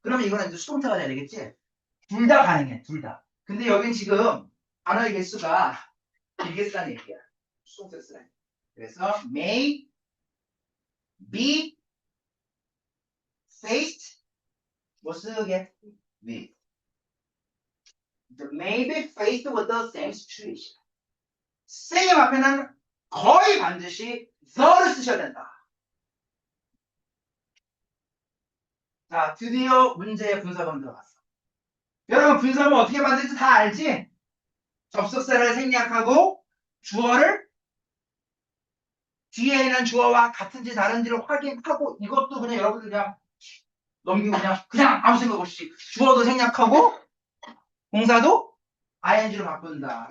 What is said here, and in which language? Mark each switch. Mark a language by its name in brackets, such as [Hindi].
[Korean] 그러면 이거는 이제 수동태가 돼야 되겠지? 둘 다 가능해, 둘 다. 근데 여긴 지금 단어의 개수가 길게 쓰라는 얘기야. 수동태 쓰라는. 그래서 [English] may be faced [Korean] 뭐 쓰게? [English] with. may be faced with the same situation. [Korean] same 앞에는 거의 반드시 the를 쓰셔야 된다. 자, 드디어 문제의 분석은 들어갔어. 여러분 분석은 어떻게 만들지 다 알지? 접속사를 생략하고 주어를 뒤에 있는 주어와 같은지 다른지를 확인하고 이것도 그냥 여러분들 그냥 넘기고 그냥 아무 생각 없이 주어도 생략하고 동사도 ing로 바꾼다.